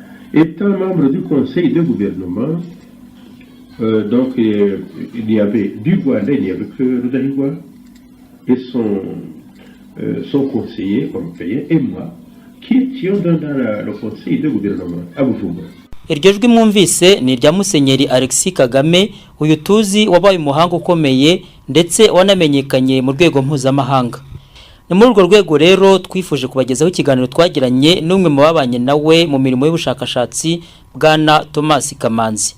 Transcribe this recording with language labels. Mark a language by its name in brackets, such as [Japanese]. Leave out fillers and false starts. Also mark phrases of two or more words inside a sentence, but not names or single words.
[French] Étant membre du conseil de gouvernement, donc il y avait du Rwanda, il n'y avait que Rudahigwa et son conseiller européen et moi qui étions dans le conseil de gouvernement à Bujumbura. [Kinyarwanda] Iryo jwi mwumvise ni irya Musenyeri Alexis Kagame, uyu tuzi wabaye umuhanga ukomeye ndetse wanamenyekanye mu rwego mpuzamahanga. Ni muri urwo rwego rero twifuje kubagezaho ikiganiro twagiranye n'umwe mu babanye nawe mu mirimo y'ubushakashatsi, Bwana Thomas Kamanzi.